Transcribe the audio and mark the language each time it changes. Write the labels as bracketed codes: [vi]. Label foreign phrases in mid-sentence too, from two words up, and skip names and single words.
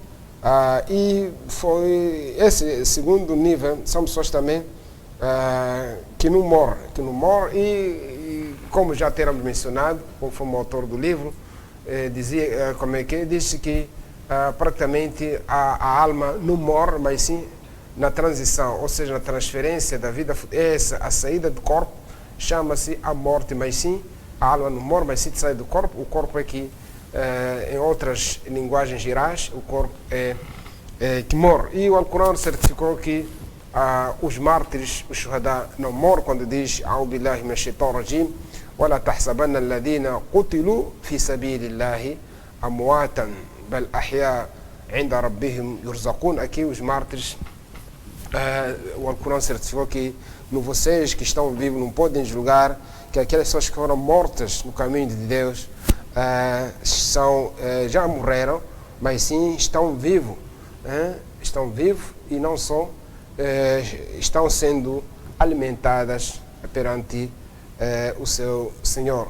[pt] E foi esse segundo nível, são pessoas também que não morrem e como já teremos mencionado, conforme o autor do livro dizia, disse que praticamente a alma não morre, mas sim na transição, ou seja, na transferência da vida, a saída do corpo chama-se a morte, mas sim a alma não morre, mas sim sai do corpo. O corpo é que, em outras linguagens gerais, o corpo é que morre. E o Alcorão certificou que os mártires, os shuhada, não morrem, quando diz [ar] أعوذ بالله من الشيطان الرجيم ولا تحسبن الذين قتلوا في سبيل الله أمواتا بل أحياء عند ربهم يرزقون. [pt] Aqui os mártires, o Alcorão certificou que vocês que estão vivos não podem julgar que aquelas pessoas que foram mortas no caminho de Deus já morreram, mas sim estão vivos, e não só estão sendo alimentadas perante o seu Senhor.